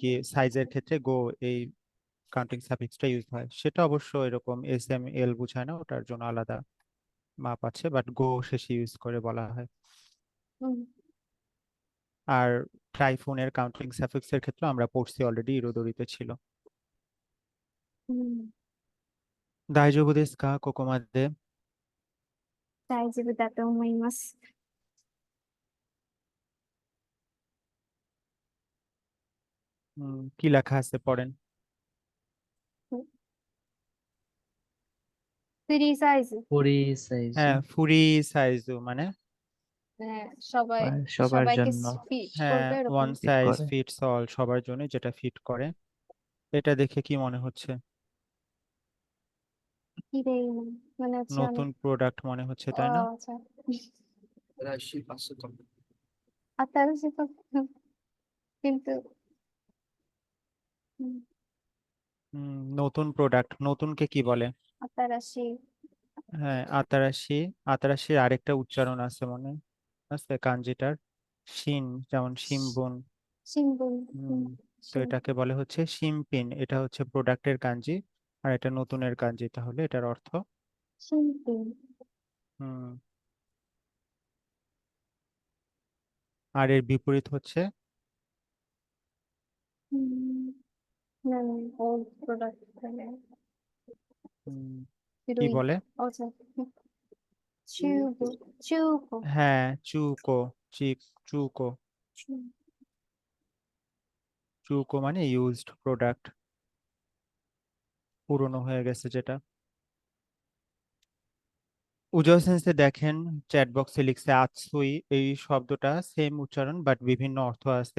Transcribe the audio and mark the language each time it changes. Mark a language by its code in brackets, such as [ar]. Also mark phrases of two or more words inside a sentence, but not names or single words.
[bn] কি সাইজের ক্ষেত্রে গো এই কাউন্টিং সাফিক্সটা ইউজ হয়। সেটা অবশ্য এরকম SML বোঝায় না, ওটার জন্য আলাদা মাপ আছে, বাট গো শেষে ইউজ করে বলা হয়। হুম, আর ট্রাইফুনের কাউন্টিং সাফিক্স এর ক্ষেত্রে আমরা পড়ছি অলরেডি, ইরোদরিতে ছিল। হুম, [ja] 大丈夫ですかここまで？大丈夫だと思います。 [bn] কি লেখা আছে পড়েন। [ja] フリーサイズ、フリー サイズ, [bn] হ্যাঁ, [ja] フリー サイズ [bn] মানে সবাই সবার সবাইকে জন্য ফিট হ্যাঁ, করবে এরকম। ওয়ান ফিট সাইজ করে। [en] fits all, [bn] সবার জন্য যেটা ফিট করে। এটা দেখে কি মনে হচ্ছে? 綺麗な、মানে হচ্ছে নতুন প্রোডাক্ট মনে হচ্ছে, তাই না? আচ্ছা, 85%. [ja] 新しいこと কিন্তু [bn] নতুন প্রোডাক্ট, নতুনকে কি বলে? [ja] 新しい [bn] হ্যাঁ, আতারাশি। আতারাশির আরেকটা উচ্চারণ আছে মনে আছে কাঞ্জিটার, শিন, যেমন শিমবুন। [ja] 新聞、 [bn] হুম, তো এটাকে বলে হচ্ছে শিমপিন। এটা হচ্ছে প্রোডাক্টের কাঞ্জি, আর এটা নতুনের কাঞ্জি, তাহলে এটার অর্থ। [ja] 新品、 [bn] হুম, আর এর বিপরীত হচ্ছে মানে [en] old product, [bn] হুম, কি [ja] 古い、 [bn] বলে? আচ্ছা, [ja] 中古、中古、 [bn] হ্যাঁ, চুকো, চুকো। চুকো মানে [en] used product, [bn] পুরনো হয়ে গেছে যেটা। উজ্জ্বল সেন্সে দেখেন, চ্যাট বক্সে লিখছে আতসুই, এই শব্দটা সেম উচ্চারণ বাট বিভিন্ন অর্থ আছে।